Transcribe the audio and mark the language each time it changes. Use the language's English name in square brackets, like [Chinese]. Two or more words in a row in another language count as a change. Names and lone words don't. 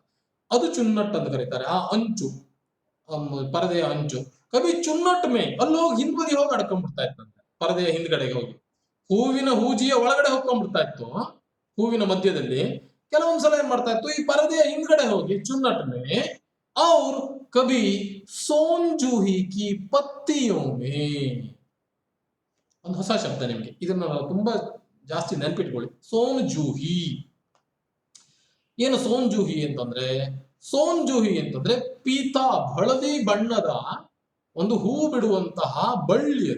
[Kannada] ಅದು ಚುನ್ನಟ್ ಅಂತ ಕರೀತಾರೆ. ಆ ಅಂಚು, ಪರದೆಯ ಅಂಚು. [Hindi] कभी चुन्नट में [Kannada] ಅಲ್ಲಿ ಹೋಗಿ ಹಿಂದ್ಬದಿ ಹೋಗಿ ಅಡ್ಕೊಂಡ್ಬಿಡ್ತಾ ಇತ್ತಂತೆ, ಪರದೆಯ ಹಿಂದ್ಗಡೆಗೆ ಹೋಗಿ. ಹೂವಿನ ಹೂಜಿಯ ಒಳಗಡೆ ಹೊಕ್ಕೊಂಡ್ಬಿಡ್ತಾ ಇತ್ತು, ಹೂವಿನ ಮಧ್ಯದಲ್ಲಿ. ಕೆಲವೊಂದ್ಸಲ ಏನ್ ಮಾಡ್ತಾ ಇತ್ತು, ಈ ಪರದೆಯ ಹಿಂದ್ಗಡೆ ಹೋಗಿ [Hindi] चुन्नट में और कभी सोन जूही की पत्तियों में. [Kannada] ಒಂದು ಹೊಸ ಶಬ್ದ ನಿಮ್ಗೆ, ಇದನ್ನ ತುಂಬಾ ಜಾಸ್ತಿ ನೆನ್ಪಿಟ್ಕೊಳ್ಳಿ. ಸೋನ್ ಜೂಹಿ. ಏನು ಸೋನ್ ಜೂಹಿ ಅಂತಂದ್ರೆ, ಸೋನ್ ಜೂಹಿ ಅಂತಂದ್ರೆ ಪೀತಾ ಹಳದಿ ಬಣ್ಣದ ಒಂದು ಹೂ ಬಿಡುವಂತಹ ಬಳ್ಳಿ ಅದು.